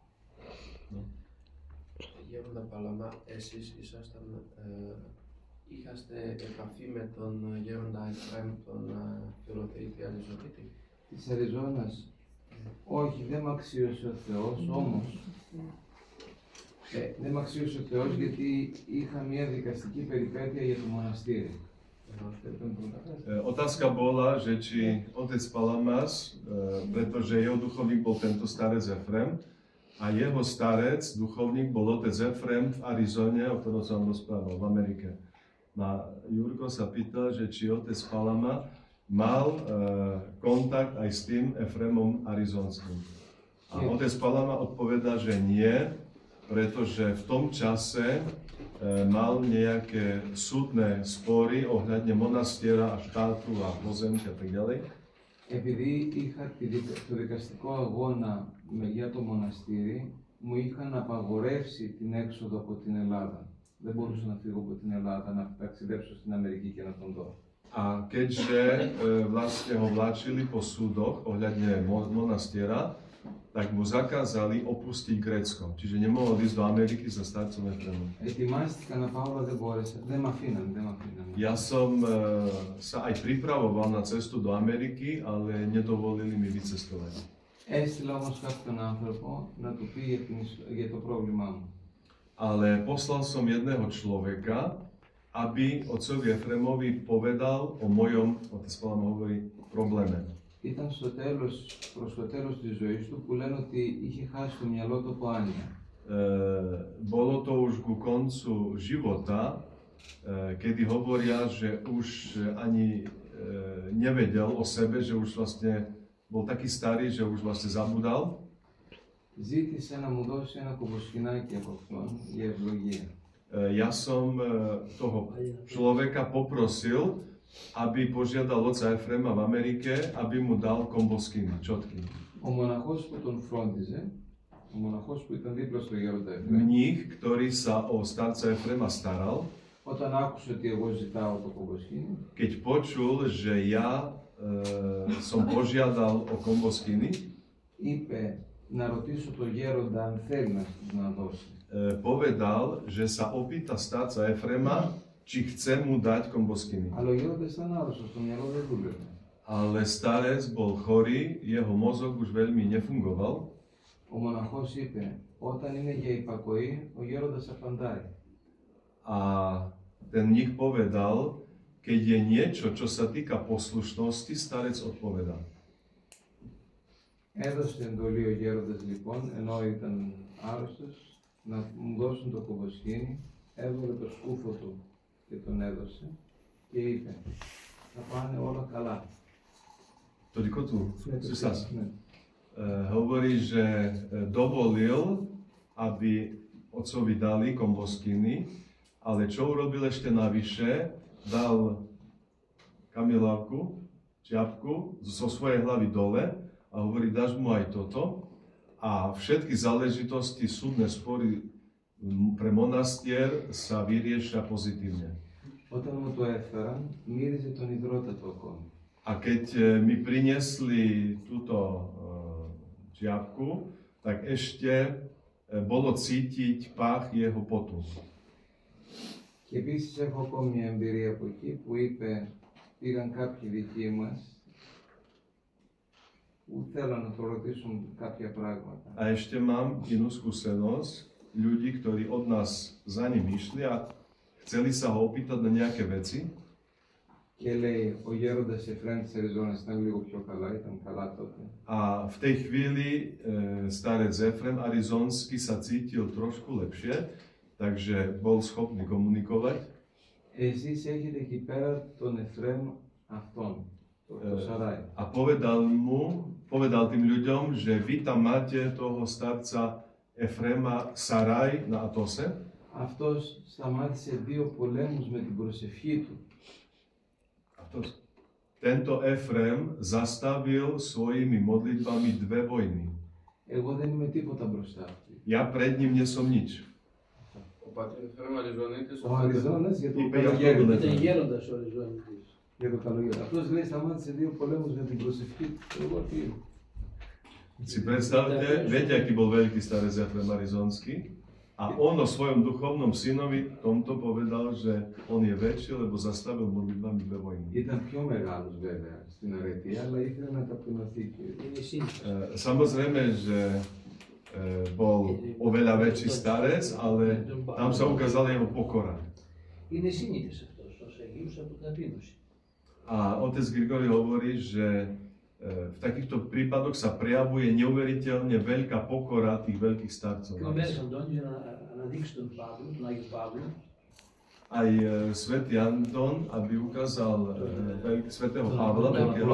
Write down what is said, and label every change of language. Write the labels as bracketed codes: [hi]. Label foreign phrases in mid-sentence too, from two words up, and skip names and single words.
[el] Γέροντα Παλαμά, εσείς είχατε επαφή με τον Γέροντα Εφραίμ, τον Φιλοθεήτη Αριζονίτη? Της Αριζόνας. Όχι, δεν μ' αξίωσε ο Θεός, όμως δεν μ' αξίωσε ο Θεός γιατί είχα μια δικαστική περιπέτεια για το μοναστήρι. [sk] Otázka bola, že či otec Palamas, pretože jeho duchovník bol tento starec Efrem a jeho starec, duchovník, bol otec Efrem v Arizone, o ktorom som rozprával, v Amerike. Jurko sa pýtal, že či otec Palama mal kontakt aj s tým Efremom arizonským. A otec Palama odpovedá, že nie, pretože v tom čase mal nejaké súdne spory ohľadne monastiera a štátu a pozemky a tak ďalej. [el] Επειδή είχα το δικαστικό αγώνα για το μοναστήρι, μου είχαν απαγορεύσει την έξοδο από την Ελλάδα. Δεν μπορούσα να φύγω από την Ελλάδα, να ταξιδέψω στην Αμερική και να τον δω. [sk] A keďže vlastne ho vláčili po súdoch ohľadne monastiera, tak mu zakázali opustiť Grécko. Čiže nemohol ísť do Ameriky za starcom Efremom. [el] Ετοιμάστηκα να πάω, αλλά δεν μπόρεσα. Δεν μ' αφήναν. [sk] Ja som sa aj pripravoval na cestu do Ameriky, ale nedovolili mi vycestovať. [el] Έστειλα όμως κάποιον άνθρωπο να του πει για το πρόβλημά μου. [sk] Ale poslal som jedného človeka, aby otcovi Efremovi povedal o mojom, otec Palama hovorí, probléme. [el] Ήταν προς το τέλος της ζωής του που λένε ότι είχε χάσει το μυαλό του από άνοια. [sk] Bolo to už ku koncu života, kedy hovoria, že už ani nevedel o sebe, že už vlastne bol taký starý, že už vlastne zabudal. [el] Ζήτησε να μου δώσει ένα κομποσκινάκι από αυτόν για ευλογία. [sk] Ja som toho človeka poprosil, aby požiadal otca Efrema v Amerike, aby mu dal komboskiny, čotky. [el] Ο μοναχός που τον φρόντιζε, ο μοναχός που ήταν δίπλα στο γέροντα Εφραίμ, [sk] Mních, ktorý sa o starca Efrema staral, [el] όταν άκουσε ότι εγώ ζητάω το κομποσκίνι, [sk] keď počul, že ja som požiadal o komboskiny, [el] είπε να ρωτήσω τον γέροντα αν θέλει να τους να δώσει. [sk] Povedal, že sa opýta starca Efrema, či chce mu dať komboskiny. [el] Αλλά ο γέροντας ήταν άρρωστος, το μυαλό δεν δούλευε. [sk] Ale starec bol chorý, jeho mozog už veľmi nefungoval. [el] Ο μοναχός είπε, όταν είναι για υπακοή, ο γέροντας απαντάει. [sk] A ten mních povedal, keď je niečo, čo sa týka poslušnosti, starec odpovedá. [el] Έδωσε εντολή ο γέροντας λοιπόν, ενώ ήταν άρρωστος, να μου δώσουν το κομποσκίνι, έβγαλε το σκούφο του και τον έδωσε και είπε, θα πάνε όλα καλά. [sk] Toľko tu, hovorí, že dovolil, aby otcovi dali komboskiny, ale čo urobil ešte navyše, dal kamilávku, čiapku zo svojej hlavy dole a hovorí, dáš mu aj toto a všetky záležitosti, súdne spory pre monastier sa vyriešia pozitívne. [el] Όταν μου το έφεραν, μύριζε τον υδρότατο ακόμη. [sk] A keď mi priniesli túto čiapku, tak ešte bolo cítiť pách jeho potu. [el] Και επίσης έχω ακόμη μια εμπειρία από εκεί που είπε, πήγαν κάποιοι δικοί μας που θέλαν να το ρωτήσουν κάποια πράγματα. [sk] A ešte mám inú skúsenosť, ľudí, ktorí od nás za ním išli a chceli sa ho opýtať na nejaké veci. [el] Και λέει, ο γέροντας Εφραίμ της Αριζόνας ήταν λίγο πιο καλά, ήταν καλά τότε. [sk] A v tej chvíli starec Efrem arizonsky sa cítil trošku lepšie, takže bol schopný komunikovať. [el] Εσείς έχετε εκεί πέρα τον Εφραίμ αυτόν, το Σαράι. [sk] A povedal tým ľuďom, že vy tam máte toho starca Efrema Saraj na Atose. [el] Αυτός σταμάτησε 2 πολέμους με την προσευχή του. [sk] Tento Efrem zastavil svojimi modlitbami 2 vojny. [el] Εγώ δεν είμαι τίποτα μπροστά του. [sk] Ja pred ním nie som nič. [el] Ο πατήρ Εφραίμ Αριζονίτης, Ο Αριζόνας για το Είπε για καλοκαίρι. αυτό Ήταν γέροντας ο Αριζόνητης. Για το καλοκαίρι. Αυτός λέει σταμάτησε 2 πολέμους με την προσευχή του. Εγώ τι είμαι. [sk] Si predstavte, viete, aký bol veľký starec Efrem Arizonský? A on o svojom duchovnom synovi tomto povedal, že on je väčší, lebo zastavil modlitbami βεβοίνη. [el] Ήταν πιο μεγάλος βέβαια στην αρετή, αλλά ήθελε να ταπεινωθεί. Είναι σύνηθες. [sk] Samozrejme, že bol oveľa väčší starec, ale tam sa ukázala jeho pokora. [el] Είναι σύνηθες αυτός, ως Αγίους από ταπείνωση. [sk] A otec Grigori hovorí, že v takýchto prípadoch sa prejavuje neuveriteľne veľká pokora tých veľkých starcov. [el] Και ο Μέγας Αντώνης για να αναδείξει τον Παύλο, τον Άγιο Παύλο, [sk] Aj svätý Anton, aby ukázal svätého Pavla, veľkého